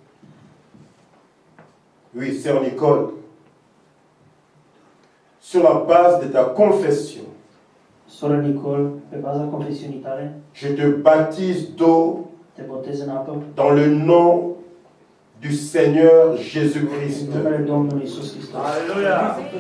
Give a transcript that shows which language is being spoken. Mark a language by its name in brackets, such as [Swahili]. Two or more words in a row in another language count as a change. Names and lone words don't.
[French] Oui, Sœur Nicole. Sur la base de ta confession. [Romanian] Sora Nicole, pe baza confesiunii tale, [French] je te baptise d'eau [Romanian] te botez în apă [French] dans le nom du Seigneur Jésus-Christ. [Romanian] în numele Domnului Iisus Hristos. Aleluia!